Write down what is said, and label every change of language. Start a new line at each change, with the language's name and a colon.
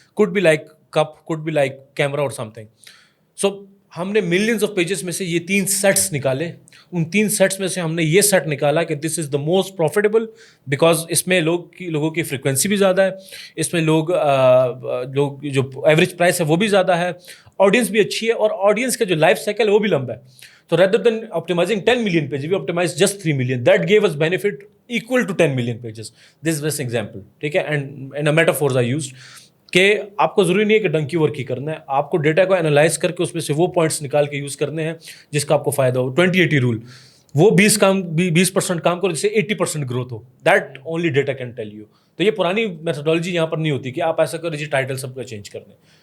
English: Could be like cup, could be like camera اور something.
Urdu: سو ہم نے millions of pages میں سے یہ 3 سیٹس نکالے. ان 3 سیٹس میں سے ہم نے یہ سیٹ نکالا کہ
English: this is the most profitable,
Urdu: بیکاز اس میں لوگوں کی فریکوینسی بھی زیادہ ہے, اس میں لوگ جو ایوریج پرائس ہے وہ بھی زیادہ ہے, آڈینس بھی اچھی ہے, اور آڈینس کا جو لائف سائیکل ہے وہ بھی لمبا ہے.
English: تو rather than optimizing 10 million pages, we optimized just 3 million. That gave us benefit equal to 10 million pages. This is just example.
Urdu: ٹھیک ہے,
English: and in a metaphors I used
Urdu: کہ آپ کو ضروری نہیں ہے کہ ڈنکی ورک ہی کرنا ہے, آپ کو ڈیٹا کو انالائز کر کے اس میں سے وہ پوائنٹس نکال کے یوز کرنے ہیں جس کا آپ کو فائدہ ہو. 20-80 رول, وہ 20% کام کرو جس سے 80% growth ہو.
English: That only data can tell you.
Urdu: تو یہ پرانی میتھڈالوجی یہاں پر نہیں ہوتی کہ آپ ایسا کرو جی ٹائٹل سب کا چینج کرنے.